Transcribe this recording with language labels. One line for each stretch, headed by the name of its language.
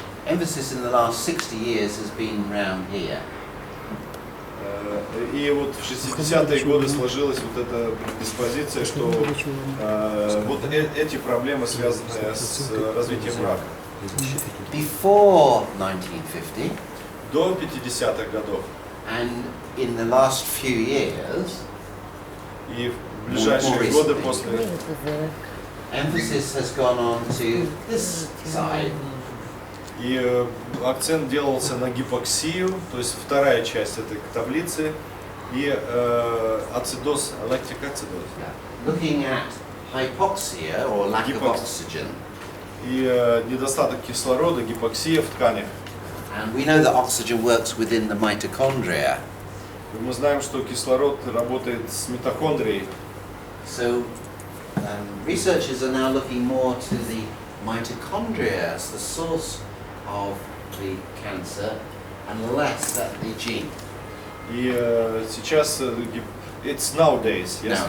English: emphasis in the last 60 years has been around here.
Russian: И вот в 60-е годы сложилась вот эта диспозиция, что вот эти проблемы связаны с развитием рака.
English: Before 1950,
Russian: До 50-х годов
English: and in the last few years,
Russian: и в ближайшие годы после
English: emphasis has gone on to this side.
Russian: и акцент делался на гипоксию, то есть вторая часть этой таблицы, и ацидоз, лактик ацидоз.
English: Looking at hypoxia or lack of Hypox- oxygen.
Russian: И недостаток кислорода, гипоксия в тканях.
English: And we know that oxygen works within the mitochondria.
Russian: И мы знаем, что кислород работает с митохондрией.
English: So researchers are now looking more to the mitochondria as the source of the cancer and less at the gene.
Russian: И сейчас
English: it's nowadays, yes.